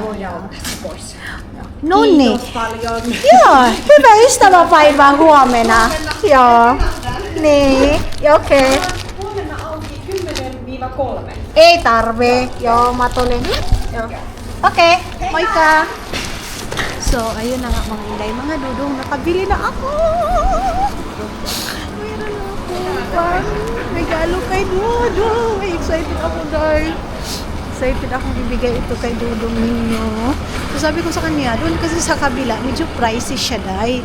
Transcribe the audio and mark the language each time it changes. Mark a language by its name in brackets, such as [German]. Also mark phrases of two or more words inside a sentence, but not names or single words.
[Finnish] Voidaan ottaa se pois. No niin. Kiitos paljon. Joo, hyvää ystäväpäivää huomenna. Joo. Niin, okei. Huomenna auki 10-3. Ei tarve. Joo, mä tulin. Joo. Okei, moikka. [Filipino] So, ayun na nga mga inday, mga dudong, nakabili na ako. Mayroon na ako pang regalo kay Dudong. Ay, excited ako dahil. Excited akong ibigay ito kay Dudong ninyo. So sabi ko sa kanya, doon kasi sa kabila, medyo pricey siya dahil.